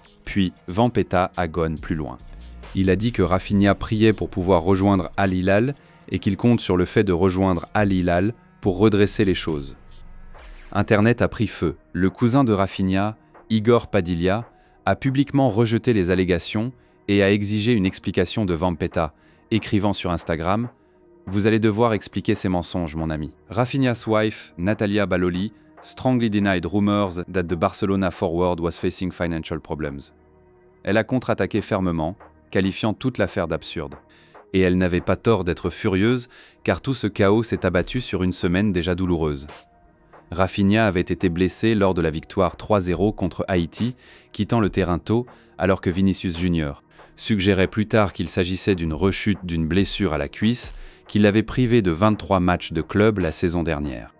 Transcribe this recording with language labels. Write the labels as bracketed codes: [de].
[fr] Puis, Vampeta agonne plus loin. Il a dit que Rafinha priait pour pouvoir rejoindre Al Hilal et qu'il compte sur le fait de rejoindre Al Hilal pour redresser les choses. Internet a pris feu. Le cousin de Rafinha, Igor Padilla, a publiquement rejeté les allégations et a exigé une explication de Vampeta, écrivant sur Instagram « Vous allez devoir expliquer ces mensonges, mon ami ». [en] Rafinha's wife, Natalia Baloli, strongly denied rumors that the Barcelona forward was facing financial problems. [fr] Elle a contre-attaqué fermement, qualifiant toute l'affaire d'absurde. Et elle n'avait pas tort d'être furieuse, car tout ce chaos s'est abattu sur une semaine déjà douloureuse. Rafinha avait été blessé lors de la victoire 3-0 contre Haïti, quittant le terrain tôt, alors que Vinicius Junior suggérait plus tard qu'il s'agissait d'une rechute d'une blessure à la cuisse, qui l'avait privé de 23 matchs de club la saison dernière.